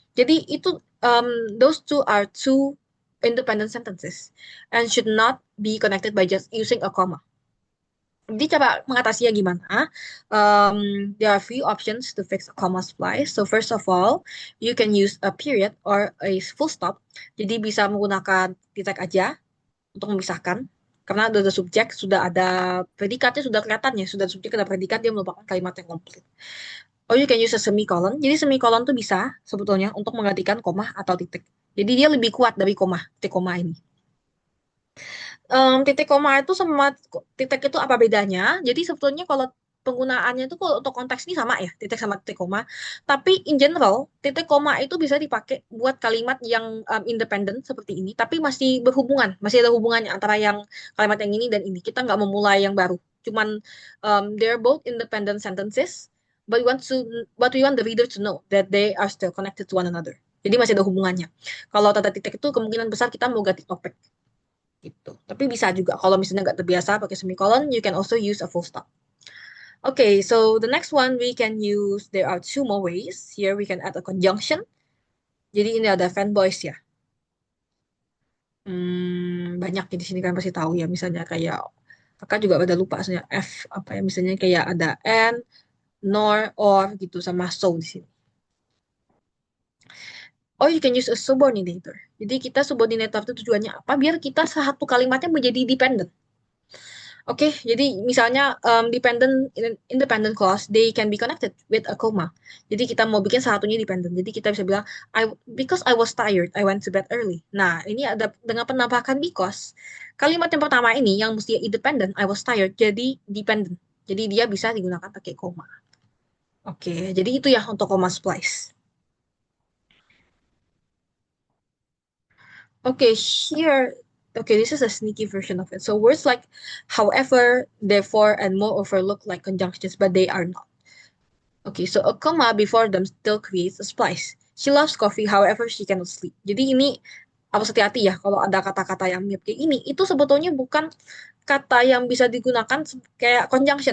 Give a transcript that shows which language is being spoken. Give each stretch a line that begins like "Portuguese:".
Indonesian: Jadi itu
English: those two are two independent sentences and should not be connected by just using a comma.
Indonesian: Jadi cara mengatasinya gimana?
English: There are few options to fix a comma splice. So first of all, you can use a period or a full stop.
Indonesian: Jadi bisa menggunakan titik aja untuk memisahkan. Karena ada subjek, sudah ada predikatnya, sudah kelihatan ya. Sudah ada subjek, ada predikat, dia merupakan kalimat yang komplit.
English: Or you can use a semicolon.
Indonesian: Jadi semicolon tuh bisa sebetulnya untuk menggantikan koma atau titik. Jadi dia lebih kuat dari koma, titik koma ini. Titik koma itu sama titik itu apa bedanya? Jadi sebetulnya kalau penggunaannya itu kalau untuk konteks ini sama ya, titik sama titik koma. Tapi in general, titik koma itu bisa dipakai buat kalimat yang independen seperti ini, tapi masih berhubungan, masih ada hubungannya antara yang kalimat yang ini dan ini. Kita nggak memulai yang baru. Cuman
English: they're both independent sentences, but we want the reader to know that they are still connected to one another.
Indonesian: Jadi masih ada hubungannya. Kalau tanda titik itu kemungkinan besar kita mau ganti topik gitu. Tapi bisa juga kalau misalnya nggak terbiasa pakai semicolon,
English: you can also use a full stop. Okay, so the next one we can use, there are two more ways. Here we can add a conjunction.
Indonesian: Jadi ini ada fanboys ya. Banyak di sini kan pasti tahu ya. Misalnya kayak kakak juga udah lupa misalnya F apa ya, misalnya kayak ada and, nor, or gitu sama so di sini.
English: Or you can use a subordinator.
Indonesian: Jadi kita subordinator itu tujuannya apa? Biar kita satu kalimatnya menjadi dependent. Oke, jadi misalnya
English: independent clause, they can be connected with a comma.
Indonesian: Jadi kita mau bikin satunya dependent. Jadi kita bisa bilang
English: because I was tired, I went to bed early.
Indonesian: Nah, ini ada dengan penambahkan because. Kalimat yang pertama ini yang mesti independent,
English: I was tired,
Indonesian: jadi dependent. Jadi dia bisa digunakan pakai koma. Oke, jadi itu ya untuk comma splice.
English: Okay, here, okay, this is a sneaky version of it. So words like however, therefore, and moreover look like conjunctions, but they are not. Okay, so a comma before them still creates a splice. She loves coffee, however, she cannot sleep.
Indonesian: Jadi ini harus hati-hati ya kalau ada kata-kata yang mirip kayak ini. Itu sebetulnya bukan kata yang bisa digunakan kayak conjunction.